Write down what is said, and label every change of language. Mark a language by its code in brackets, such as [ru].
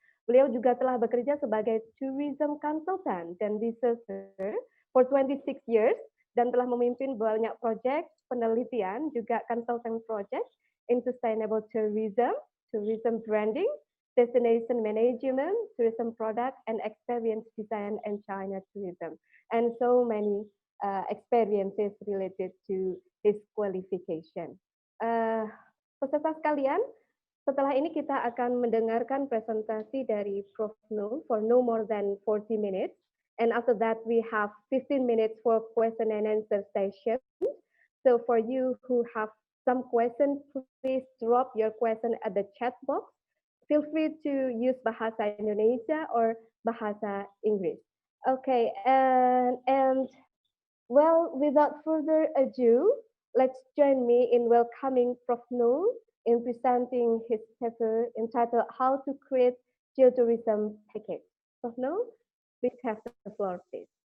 [id] Beliau juga telah bekerja sebagai [en] tourism consultant [id] dan [en] researcher for 26 years [id] dan telah memimpin banyak proyek penelitian, juga [en] consultant project in sustainable tourism, tourism branding, destination management, tourism product, and experience design and China tourism. And so many experiences related to his qualification. [id] Peserta sekalian, setelah ini kita akan mendengarkan presentasi dari Prof. [en] Nur for no more than 40 minutes. And after that, we have 15 minutes for question and answer session. So for you who have some questions, please drop your question at the chat box. Feel free to use Bahasa Indonesia or Bahasa Inggris. Okay, and well, without further ado, let's join me in welcoming Prof. Nur in presenting his paper entitled How to Create Geotourism Package. Prof. Nur, please have the floor, please.